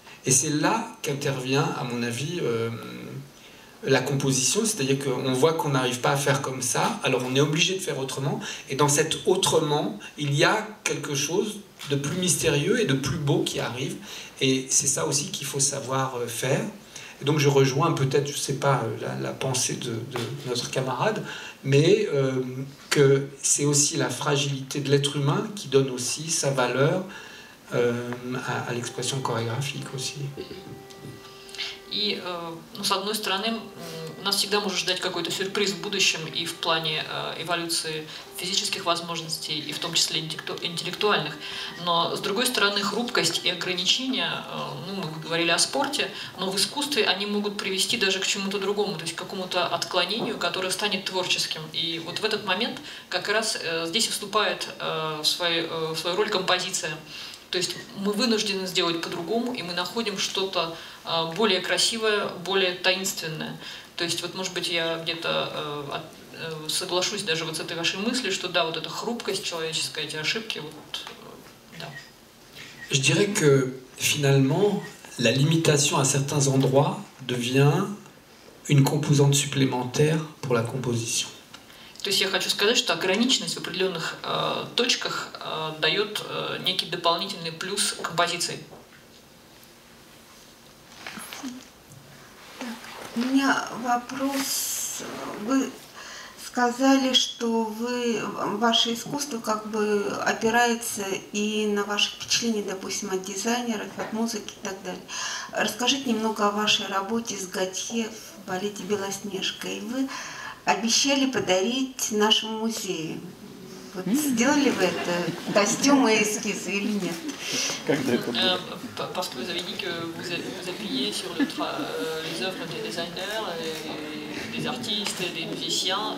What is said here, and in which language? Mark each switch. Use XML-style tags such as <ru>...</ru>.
<fr>Et c'est là qu'intervient, à mon avis, la composition, c'est-à-dire qu'on voit qu'on n'arrive pas à faire comme ça, alors on est obligé de faire autrement, et dans cet autrement, il y a quelque chose de plus mystérieux et de plus beau qui arrive, et c'est ça aussi qu'il faut savoir faire. Et donc je rejoins peut-être, je ne sais pas, la pensée de notre camarade, mais que c'est aussi la fragilité de l'être humain qui donne aussi sa valeur à l'expression chorégraphique aussi.</fr> <ru>И, ну, с одной стороны, нас всегда может ждать какой-то сюрприз в будущем и в плане эволюции физических возможностей, и в том числе интеллектуальных. Но, с другой стороны, хрупкость и ограничения, ну, мы говорили о спорте, но в искусстве они могут привести даже к чему-то другому, то есть к какому-то отклонению, которое станет творческим. И вот в этот момент как раз здесь вступает в свою роль композиция. То есть мы вынуждены сделать по-другому, и мы находим что-то более красивое, более таинственное. То есть вот, может быть, я где-то соглашусь даже вот с этой вашей мыслью, что да, вот эта хрупкость человеческая, эти ошибки, вот, да.</ru> <fr>Je dirais que finalement, la limitation à certains endroits devient une composante supplémentaire pour la composition.</fr> <ru>То есть я хочу сказать, что ограниченность в определенных точках дает некий дополнительный плюс композиции. У меня вопрос. Вы сказали, что ваше искусство как бы опирается и на ваши впечатления, допустим, от дизайнеров, от музыки и так далее. Расскажите немного о вашей работе с Готье в балете «Белоснежка». И вы обещали подарить нашему музею. Вот сделали вы это, костюмы и эскизы или нет? Когда это было?</ru> <fr>Parce que vous avez dit que vous appuyez sur les œuvres des designers, des artistes, des musiciens.</fr>